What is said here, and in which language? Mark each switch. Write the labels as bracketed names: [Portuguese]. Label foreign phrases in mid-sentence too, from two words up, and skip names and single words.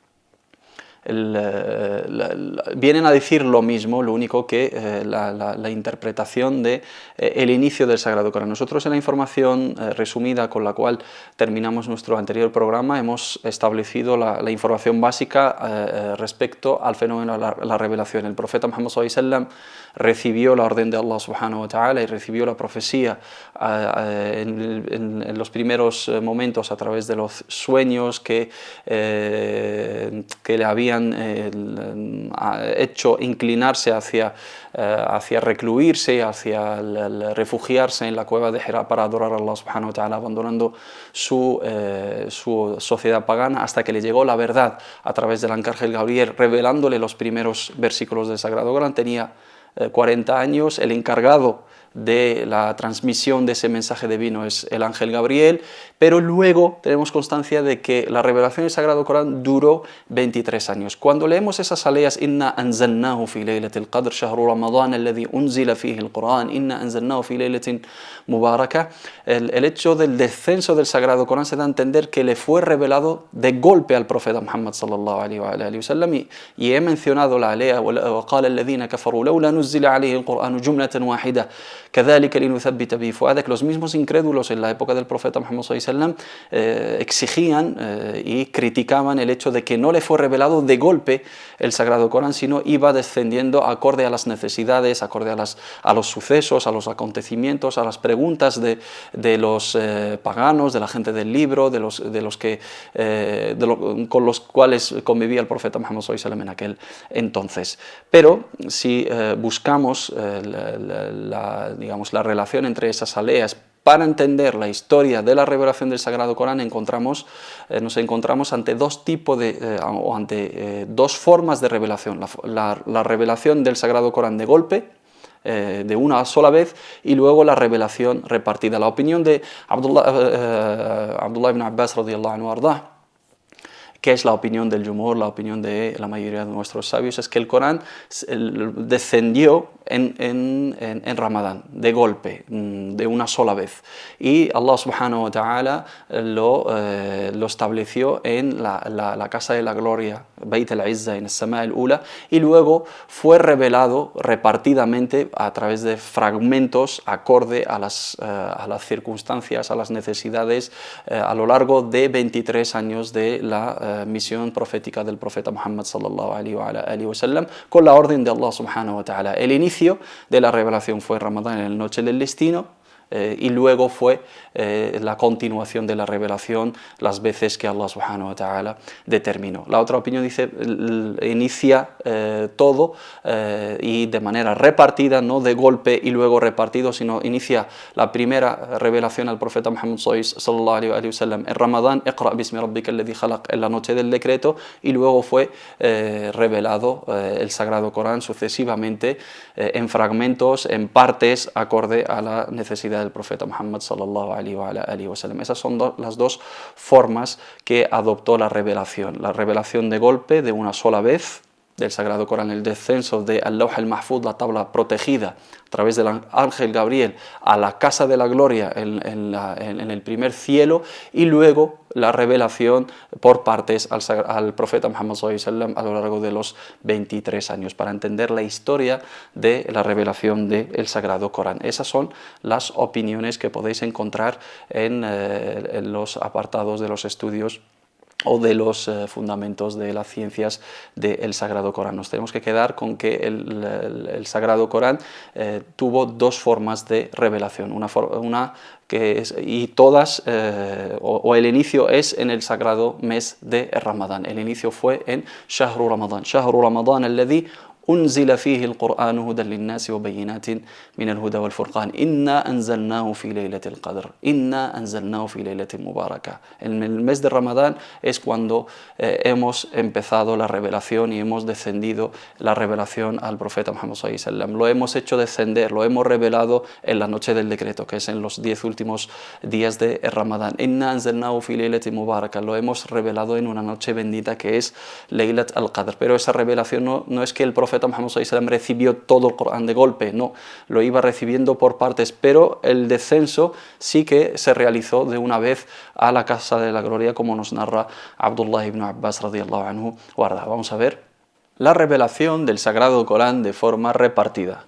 [Spanish] Vienen a decir lo mismo, lo único que la interpretación de el inicio del Sagrado Corán. Nosotros en la información resumida con la cual terminamos nuestro anterior programa hemos establecido la información básica respecto al fenómeno de la revelación. El profeta Muhammad [Arabic] صلى الله عليه وسلم [Spanish] recibió la orden de Allah [Arabic] سبحانه وتعالى [Spanish] y recibió la profecía en los primeros momentos a través de los sueños que le habían hecho inclinarse hacia recluirse, hacia el refugiarse en la cueva de Hira para adorar a Allah [Arabic] سبحانه وتعالى, [Spanish] abandonando su sociedad pagana, hasta que le llegó la verdad a través del arcángel Gabriel, revelándole los primeros versículos del Sagrado Corán. Tenía 40 años, el encargado de la transmisión de ese mensaje divino es el ángel Gabriel, pero luego tenemos constancia de que la revelación del Sagrado Corán duró 23 años. Cuando leemos esas aleas, [Arabic] إنا أنزلناه في ليلة القدر، شهر رمضان الذي أنزل فيه القرآن، إنا أنزلناه في ليلة مباركة, [Spanish] el hecho del descenso del Sagrado Corán se da a entender que le fue revelado de golpe al profeta Muhammad [Arabic] صلى الله عليه وسلم, [Spanish] y he mencionado la alea, [Arabic] وقال الذين كفروا لولا نزل عليه القرآن جملة واحدة كذلك لنثبت به فؤادك. [Spanish] Los mismos incrédulos en la época del profeta Muhammad [Arabic] صلى الله عليه وسلم [Spanish] exigían y criticaban el hecho de que no le fue revelado de golpe el Sagrado Corán, sino iba descendiendo acorde a las necesidades, acorde a los sucesos, a los acontecimientos, a las preguntas de los paganos, de la gente del libro, con los cuales convivía el profeta Muhammad [Arabic] صلى الله عليه وسلم [Spanish] en aquel entonces. Pero si buscamos la relación entre esas aleas para entender la historia de la revelación del Sagrado Corán, nos encontramos ante dos tipos dos formas de revelación. La revelación del Sagrado Corán de golpe, de una sola vez, y luego la revelación repartida. La opinión de Abdullah ibn Abbas [Arabic] رضي الله عنه وأرضاه, [Spanish] que es la opinión del Jumhur, la opinión de la mayoría de nuestros sabios, es que el Corán descendió en Ramadán, de golpe, de una sola vez. Y Allah [Arabic] سبحانه وتعالى [Spanish] lo estableció en la casa de la gloria, Bayt al-Izzah, en el [Arabic] السماء الأولى, [Spanish] y luego fue revelado repartidamente a través de fragmentos acorde a las circunstancias, a las necesidades, a lo largo de 23 años de la misión profética del profeta Muhammad [Arabic] صلى الله عليه وسلم, [Spanish] con la orden de Allah [Arabic] سبحانه وتعالى. [Spanish] El inicio de la revelación fue Ramadán, en la noche del destino, y luego fue la continuación de la revelación las veces que Allah [Arabic] سبحانه وتعالى [Spanish] determinó. La otra opinión dice, inicia todo y de manera repartida, no de golpe y luego repartido, sino inicia la primera revelación al profeta Muhammad [Arabic] صلى الله عليه وسلم [Spanish] en Ramadán, [Arabic] اقرأ باسم ربك الذي خلق, [Spanish] en la noche del decreto, y luego fue revelado el Sagrado Corán sucesivamente en fragmentos, en partes, acorde a la necesidad del profeta Muhammad [Arabic] صلى الله عليه وسلم. [Spanish] Esas son las dos formas que adoptó la revelación de golpe, de una sola vez, del Sagrado Corán, el descenso de [Arabic] اللوح المحفوظ, [Spanish] la tabla protegida, a través del ángel Gabriel a la casa de la gloria en el primer cielo, y luego la revelación por partes al profeta Muhammad [Arabic] صلى الله عليه وسلم [Spanish] a lo largo de los 23 años, para entender la historia de la revelación del Sagrado Corán. Esas son las opiniones que podéis encontrar en los apartados de los estudios o de los fundamentos de las ciencias del Sagrado Corán. Nos tenemos que quedar con que el Sagrado Corán tuvo dos formas de revelación, una que es, y todas, o el inicio es en el sagrado mes de Ramadán. El inicio fue en [Arabic] شهر رمضان الذي أنزل فيه القرآن هدى للناس وبينات من الهدى والفرقان إنا أنزلناه في ليلة القدر إنا أنزلناه في ليلة مباركة. [Spanish] En el mes de Ramadán es cuando hemos empezado la revelación y hemos descendido la revelación al profeta Muhammad [Arabic] صلى الله عليه وسلم. [Spanish] Lo hemos hecho descender, lo hemos revelado en la noche del decreto, que es en los 10 últimos días de Ramadán. [Arabic] إنا أنزلناه في ليلة مباركة. [Spanish] Lo hemos revelado en una noche bendita que es Laylat al-Qadr. Pero esa revelación no es que el profeta Muhammad [Arabic] صلى الله عليه وسلم [Spanish] recibió todo el Corán de golpe, no, lo iba recibiendo por partes, pero el descenso sí que se realizó de una vez a la casa de la gloria, como nos narra Abdullah ibn Abbas [Arabic] رضي الله عنه وأرضاه. [Spanish] Vamos a ver la revelación del Sagrado Corán de forma repartida.